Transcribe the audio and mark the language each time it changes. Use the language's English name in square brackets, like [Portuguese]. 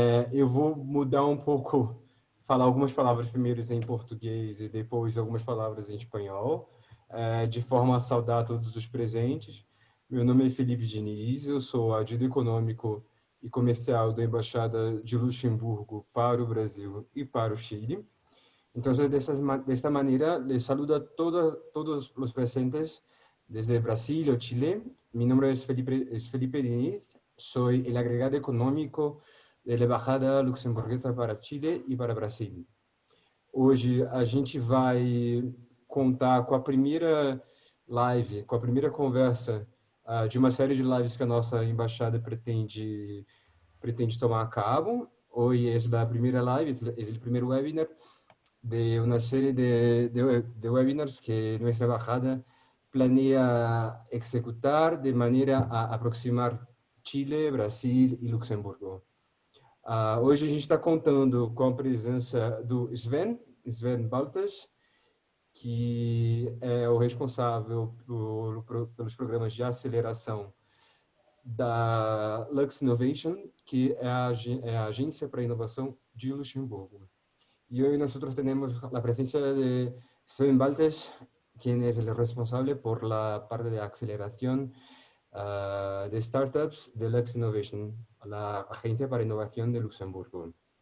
[Portuguese] Eu vou mudar um pouco, falar algumas palavras primeiro em português e depois algumas palavras em espanhol, de forma a saudar todos os presentes. Meu nome é Felipe Diniz, eu sou Adido Econômico e Comercial da Embaixada de Luxemburgo para o Brasil e para o Chile. [Spanish] Entonces, de esta manera, les saludo a todos los presentes desde Brasil o Chile. Mi nombre es Felipe Diniz, soy el agregado econômico da Embajada Luxemburguesa para Chile e para Brasil. [Portuguese] Hoje a gente vai contar com a primeira live, com a primeira conversa de uma série de lives que a nossa embaixada pretende tomar a cabo. Hoje é a primeira live, é o primeiro webinar de [Spanish] una serie de webinars que nuestra embajada planea ejecutar de manera a aproximar Chile, Brasil e Luxemburgo. [Portuguese] Hoje a gente está contando com a presença do Sven Beltes, que é o responsável pelos programas de aceleração da Lux Innovation, que é a agência para inovação de Luxemburgo. [Spanish] Y hoy nosotros tenemos la presencia de Sven Beltes, quien es el responsable por la parte de aceleración de startups de Lux Innovation, la agencia para innovación de Luxemburgo.